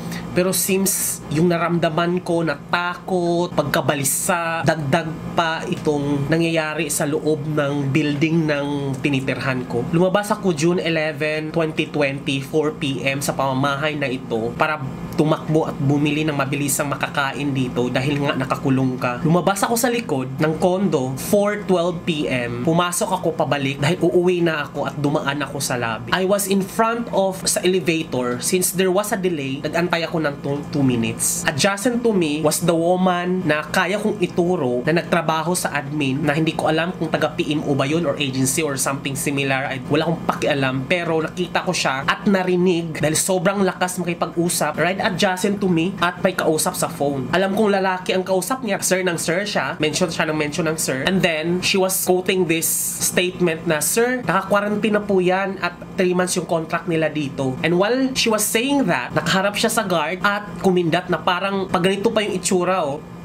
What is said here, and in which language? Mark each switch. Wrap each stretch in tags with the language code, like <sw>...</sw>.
<tl>Pero seems yung naramdaman ko na takot, pagkabalisa, dagdag pa itong nangyayari sa loob ng building ng tinitirhan ko. Lumabas ako June 11, 2020, 4 p.m. sa pamamahay na ito para tumakbo at bumili ng mabilisang makakain dito dahil nga nakakulong ka. Lumabas ako sa likod ng kondo 4:12 p.m. Pumasok ako pabalik dahil uuwi na ako at dumaan ako sa lobby.</tl> <en>I was in front of sa elevator since there was a delay.</en> <tl>Nag-antay ako ng 2 minutes.</tl> <en>Adjacent to me was the woman</en> <tl>na kaya kong ituro na nagtrabaho sa admin na hindi ko alam kung taga PMO ba yun or agency or something similar. Wala akong pakialam pero nakita ko siya at narinig dahil sobrang lakas makipag-usap</tl> <en>right adjacent to me</en> <tl>at may kausap sa phone. Alam kong lalaki ang kausap niya. Sir ng sir siya. Mention ng sir.</tl> <en>And then, she was quoting this statement</en> <tl>na, Sir, naka-quarantine na po yan at 3 months yung contract nila dito. And while she was saying that, nakaharap siya sa guard at kumindat na parang pag ganito pa yung itsura, oh.</tl>